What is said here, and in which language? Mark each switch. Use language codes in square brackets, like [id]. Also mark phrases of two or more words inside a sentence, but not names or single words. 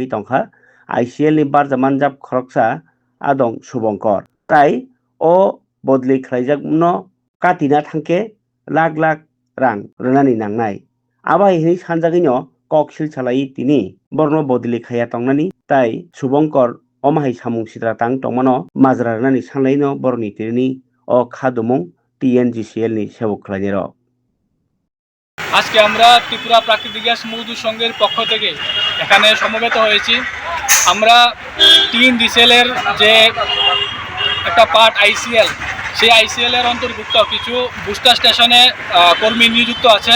[trp] तंखा ICL नि बारजामान जाब खरकसा आदं शुभंकर ताई ओ बदली खालायजाग न काटिना थांके लाख लाख रां रोनानि नांनाय आबा हिनि सानजागिनो ककसिल सालाय तिनि बर्न बदली खाया तंनानि ताई शुभंकर अमाहाय सामुं सिद्रा तां तंमानो माजरा रोनानि सानलायनो बरनि तिनि ओ खादुमुं TNGCL नि सेबक खालायनाय [bn] আজকে আমরা ত্রিপুরা প্রাকৃতিক গ্যাস মজদুর সংঘের পক্ষ থেকে এখানে সমবেত হয়েছি। আমরা TNGCL এর যে একটা পার্ট ICL, সেই ICL এর অন্তর্ভুক্ত কিছু [en] booster station [bn] কর্মী নিযুক্ত আছে।